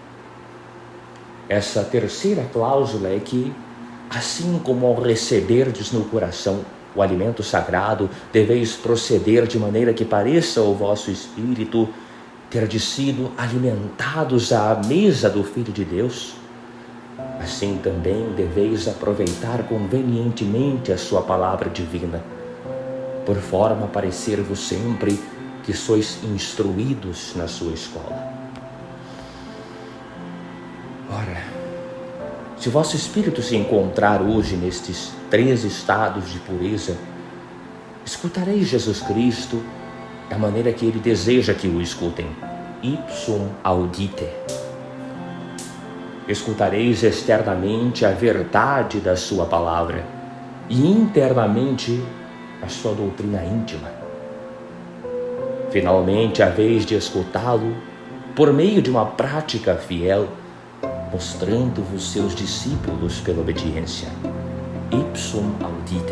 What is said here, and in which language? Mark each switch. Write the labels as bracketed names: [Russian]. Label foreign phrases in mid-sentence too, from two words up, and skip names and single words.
[Portuguese] Essa terceira cláusula é que, assim como ao receberdes no coração o alimento sagrado, deveis proceder de maneira que pareça ao vosso espírito ter sido alimentados à mesa do Filho de Deus, assim também deveis aproveitar convenientemente a sua palavra divina, por forma a parecer-vos sempre que sois instruídos na sua escola. Ora, se vosso espírito se encontrar hoje nestes 3 estados de pureza, escutareis Jesus Cristo da maneira que ele deseja que o escutem, [Latin] ipsum audite. [Portuguese] Escutareis externamente a verdade da sua palavra e internamente a sua doutrina íntima. Finalmente, haveis de escutá-lo por meio de uma prática fiel, mostrando-vos seus discípulos pela obediência, [Latin] ipsum audite.